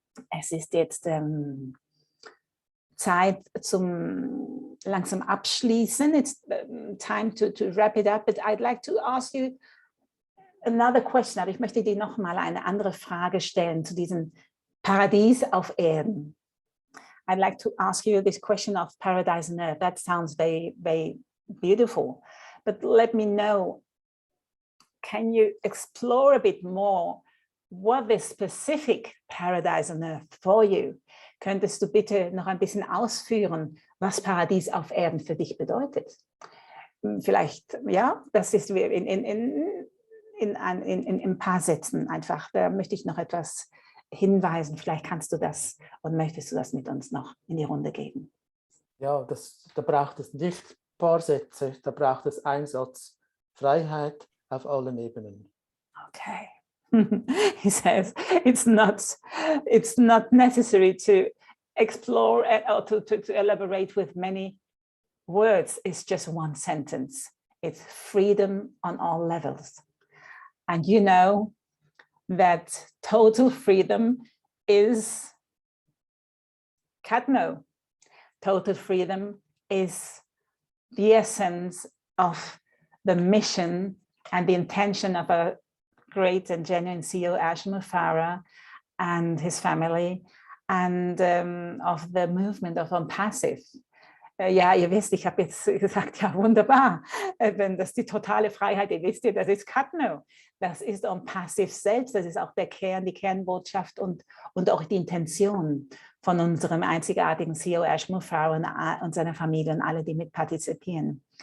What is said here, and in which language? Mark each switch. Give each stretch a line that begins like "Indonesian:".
German: Es ist jetzt Zeit zum langsam abschließen.
English: It's time to wrap it up, but I'd like to ask you another question.
German: Aber ich möchte dir noch mal eine andere Frage stellen zu diesem Paradies auf Erden.
English: I'd like to ask you this question of paradise on earth. That sounds very, very beautiful, but let me know, can you explore a bit more what the specific paradise on earth for you?
German: könntest du bitte noch ein bisschen ausführen, was Paradies auf Erden für dich bedeutet? Vielleicht, ja, das ist in ein paar Sätzen einfach. Da möchte ich noch etwas hinweisen. Vielleicht kannst du das und möchtest du das mit uns noch in die Runde geben? Ja, da braucht es nicht ein paar Sätze, da braucht es einen Satz. Freiheit auf allen Ebenen. Okay.
English: He says it's not necessary to explore or to elaborate with many words. It's just one sentence. It's freedom on all levels. And you know that total freedom is Katno. Total freedom is the essence of the mission and the intention of a great and genuine CEO, Mufareh, and his family, and of the movement of ONPASSIVE.
German: Ja, ihr wisst, ich habe jetzt gesagt, ja wunderbar, wenn das die totale Freiheit, ihr wisst ja, das ist Katno, das ist ONPASSIVE selbst, das ist auch der Kern, die Kernbotschaft und auch die Intention von unserem einzigartigen CEO Mufareh und seiner Familie und alle, die mitpartizipieren.